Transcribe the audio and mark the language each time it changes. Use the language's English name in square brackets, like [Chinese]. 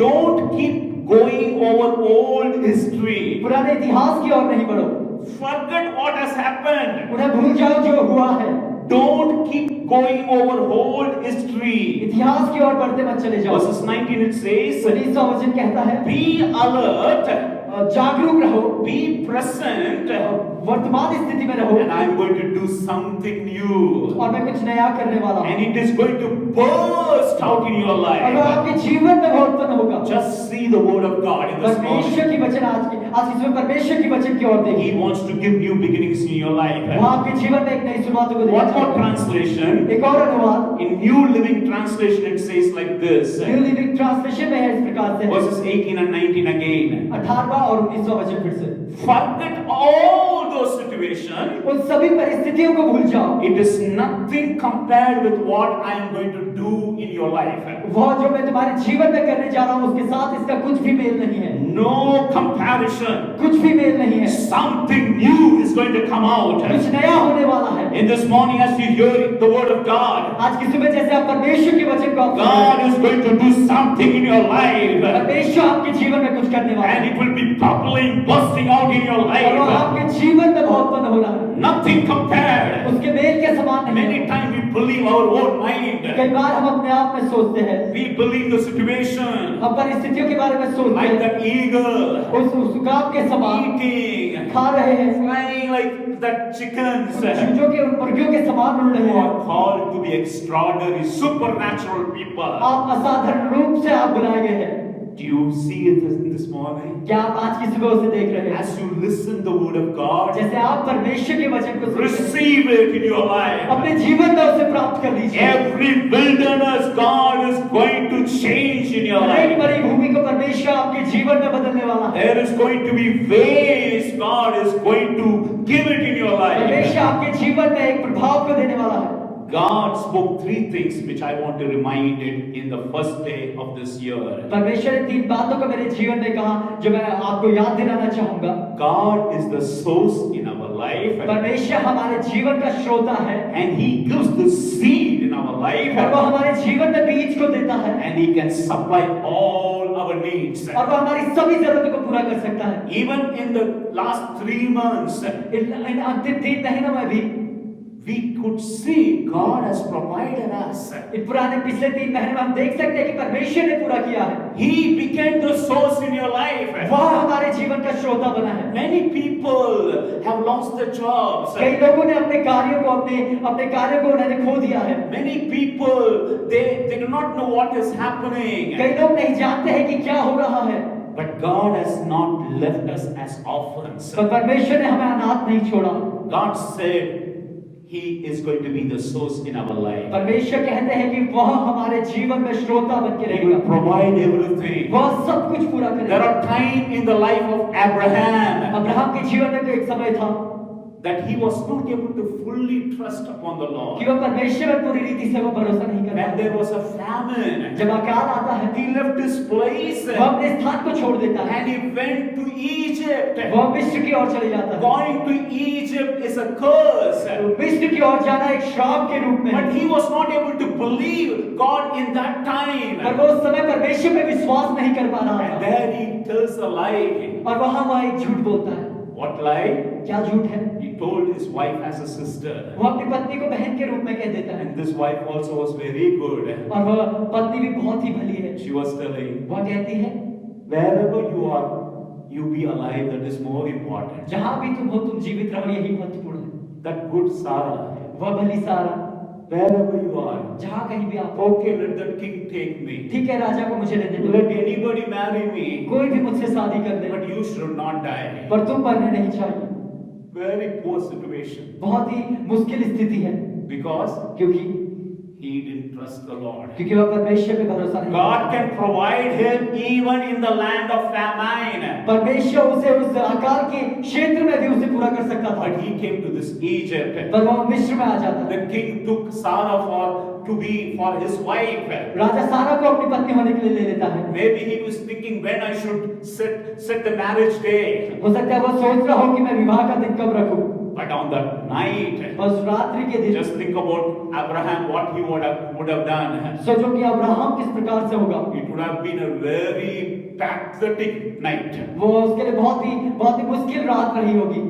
[English] Don't keep going over old history. [Hindi] पुराने इतिहास की ओर नहीं बढ़ो। [English] Forget what has happened. [Hindi] उन्हें भूल जाओ जो हुआ है। [English] Don't keep going over old history. [Hindi] इतिहास की ओर बढ़ते मत चले जाओ। [English] Verses 19 it says, [Hindi] 19वां वचन कहता है, [English] Be alert, [Hindi] जागरूक रहो, [English] be present, [Hindi] वर्तमान स्थिति में रहो, [English] and I am going to do something new. [Hindi] और मैं कुछ नया करने वाला हूँ। [English] And it is going to burst out in your [Hindi] और [English] life. [Hindi] वह आपके जीवन में उत्पन्न होगा। [English] Just see the word of God in this [Hindi] परमेश्वर [English] morning. [Hindi] की वचन आज इसमें परमेश्वर की वचन की ओर [English] He [Hindi] देखिए। [English] wants to give new beginnings in your [Hindi] वह [English] life. [Hindi] आपके जीवन में एक नई शुरुआत को [English] One more [Hindi] देगा। [English] translation. [Hindi] एक और अनुवाद [English] In New Living Translation it says like this. [Hindi] New living translation में है इस प्रकार से, [English] Verses 18 and 19 again. [Hindi] 18वां और 19वां वचन फिर से, [English] Forget all those situations. [Hindi] उन सभी परिस्थितियों को भूल जाओ। [English] It is nothing compared with what I am going to do in your life. [Hindi] वह जो मैं तुम्हारे जीवन में करने जा रहा हूँ उसके साथ इसका कुछ भी मेल नहीं है। [English] No comparison. [Hindi] कुछ भी मेल नहीं है। [English] Something new is going to come out. [Hindi] कुछ नया होने वाला है। [English] In this morning as you hear the word of God, [Hindi] आज की सुबह जैसे आप परमेश्वर के वचन को आप सुन रहे [English] God [Hindi] हैं, [English] is going to do something in your life. [Hindi] परमेश्वर आपके जीवन में कुछ करने वाला [English] And [Hindi] है [English] it will be bubbling, bursting out in your [Hindi] और वह [English] life. [Hindi] आपके जीवन में बहुत उत्पन्न हो रहा है। [English] Nothing compared. [Hindi] उसके मेल के समान नहीं [English] Many [Hindi] है। [English] times we believe our own mind. [Hindi] कई बार हम अपने आप में सोचते हैं, [English] We believe the situation. [Hindi] हम परिस्थितियों के बारे में सोचते [English] Like [Hindi] हैं, [English] that eagle [Hindi] उस उकाब के समान [English] eating, [Hindi] खा रहे हैं, [English] flying like that chickens. [Hindi] चूजों के उन मुर्गियों के समान उड़ रहे [English] You [Hindi] हैं। [English] are called to be extraordinary, supernatural people. [Hindi] आप असाधारण रूप से आप बुलाए गए हैं। [English] Do you see it in this morning? [Hindi] क्या आप आज की सुबह उसे देख रहे हैं? [English] As you listen the word of God, [Hindi] जैसे आप परमेश्वर के वचन को सुनते हैं, [English] receive it in your life. [Hindi] अपने जीवन में उसे प्राप्त कर लीजिए। [English] Every wilderness God is going to change in your [Hindi] हर एक [English] life. [Hindi] बड़ी भूमि को परमेश्वर आपके जीवन में बदलने वाला है। [English] There is going to be ways God is going to give it in your [Hindi] परमेश्वर [English] life. [Hindi] आपके जीवन में एक प्रभाव को देने वाला है। [English] God spoke three things which I want to remind it in the first day of this year. [Hindi] परमेश्वर ने 3 बातों को मेरे जीवन में कहा जो मैं आपको याद दिलाना चाहूंगा। [English] God is the source in our life, [Hindi] परमेश्वर हमारे जीवन का श्रोता है [English] and He gives the seed in our [Hindi] और [English] life, [Hindi] वो हमारे जीवन में बीज को देता है [English] and He can supply all our needs. [Hindi] और वो हमारी सभी जरूरतों को पूरा कर सकता है। [English] Even in the last 3 months, [Hindi] इन अंतिम 3 महीनों में भी [English] we could see God has provided us. [Hindi] इन पुराने पिछले 3 महीने में हम देख सकते हैं कि परमेश्वर ने पूरा किया है। [English] He became the source in your life. [Hindi] वह हमारे जीवन का श्रोता बना है। [English] Many people have lost their jobs. [Hindi] कई लोगों ने अपने कार्यों को अपने कार्यों को उन्होंने खो दिया है। [English] Many people they do not know what is happening. [Hindi] कई लोग नहीं जानते हैं कि क्या हो रहा है। [English] But God has not left us as orphans. [Hindi] पर परमेश्वर ने हमें अनाथ नहीं छोड़ा। [English] God said He is going to be the source in our life. [Hindi] परमेश्वर कहते हैं कि वह हमारे जीवन में श्रोता बन के [English] He will [Hindi] रहेगा। [English] provide everything. [Hindi] वह सब कुछ पूरा [English] There [Hindi] करेगा। [English] are times in the life of Abraham [Hindi] Abraham के जीवन में तो एक समय था [English] that he was not able to fully trust upon the [Hindi] कि [English] Lord. [Hindi] वह परमेश्वर पर पूरी रीति से वो भरोसा नहीं कर [English] When [Hindi] पाता। [English] there was a famine, [Hindi] जब अकाल आता है [English] he left his place [Hindi] वह अपने स्थान को छोड़ देता है, [English] and he went to Egypt. [Hindi] वह मिस्र की ओर चले जाता है। [English] Going to Egypt is a curse. [Hindi] मिस्र की ओर जाना एक श्राप के रूप में है। [English] But he was not able to believe God in that [Hindi] पर [English] time. [Hindi] वो उस समय परमेश्वर पे विश्वास नहीं कर पा रहा [English] And [Hindi] था [English] there he tells a lie. [Hindi] और वहां वह एक झूठ बोलता है। [English] What lie? [Hindi] क्या झूठ है? [English] He told his wife as a sister. [Hindi] वो अपनी पत्नी को बहन के रूप में कह देता है [English] And this wife also was very good. [Hindi] और वह पत्नी भी बहुत ही भली है। [English] She was telling, [Hindi] वह कहती है [English] wherever you are, you be alive. That is more important. [Hindi] जहां भी तुम हो तुम जीवित रहो, यही महत्वपूर्ण है। [English] That good Sarah, [Hindi] वह भली सारा [English] wherever you are. [Hindi] जहाँ कहीं भी आप हो, [English] Okay, let that king take me. [Hindi] ठीक है राजा को मुझे लेने दो, [English] Let anybody marry me, [Hindi] कोई भी मुझसे शादी कर ले, [English] but you should not die. [Hindi] पर तुम मरने नहीं चाहिए। [English] Very poor situation. [Hindi] बहुत ही मुश्किल स्थिति है, [English] Because [Hindi] क्योंकि [English] he didn't trust the Lord. [Hindi] क्योंकि वह परमेश्वर पे भरोसा नहीं [English] God [Hindi] करता। [English] can provide him even in the land of famine. [Hindi] परमेश्वर उसे उस अकाल के क्षेत्र में भी उसे पूरा कर सकता था, [English] But he came to this Egypt. [Hindi] पर वह मिस्र में आ जाता। [English] The king took Sarah to be for his wife. [Hindi] राजा सारा को अपनी पत्नी होने के लिए ले लेता है। [English] Maybe he was thinking when I should set the marriage day. [Hindi] हो सकता है वो सोच रहा हो कि मैं विवाह का दिन कब रखूं, [English] But on that night, [Hindi] और उस रात्रि के दिन [English] just think about Abraham, what he would have done. [Hindi] सोचो कि अब्राहम किस प्रकार से होगा। [English] It would have been a very pathetic night. [Hindi] वो उसके लिए बहुत ही मुश्किल रात रही होगी।